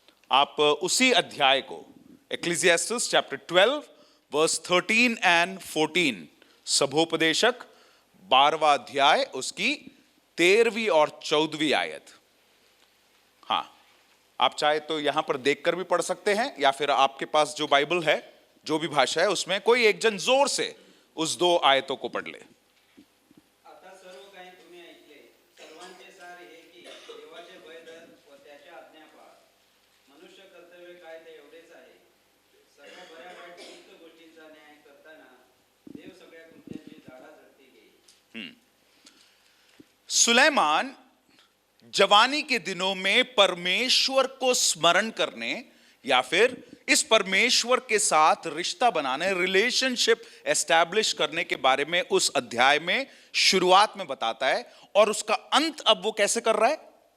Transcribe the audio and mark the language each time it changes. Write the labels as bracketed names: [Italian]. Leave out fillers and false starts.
[Hindi] आप उसी अध्याय को, [English] Ecclesiastes chapter 12 verse 13 and 14, [Hindi] सभोपदेशक 12वां अध्याय, उसकी 13वीं और 14वीं आयत। हाँ, आप चाहे तो यहां पर देखकर भी पढ़ सकते हैं, या फिर आपके पास जो बाइबल है, जो भी भाषा है, उसमें कोई एक जन जोर से उस दो आयतों को पढ़ ले। [Marathi] आता सर्व काही तुम्ही ऐकले, सर्वांचे सार हे की देवाचे भय धर व त्याच्या आज्ञा पाळ। मनुष्य कर्तव्य काय ते एवढेच आहे, सगळ्या बऱ्या वाईट युक्त गोष्टींचा न्याय करताना देव सगळ्या कृत्यांची झाडाझडती घेईल। [Hindi] सुलेमान जवानी के दिनों में परमेश्वर को स्मरण करने या फिर इस परमेश्वर के साथ रिश्ता बनाने, रिलेशनशिप एस्टैब्लिश करने के बारे में उस अध्याय में शुरुआत में बताता है। और उसका अंत अब वो कैसे कर रहा है?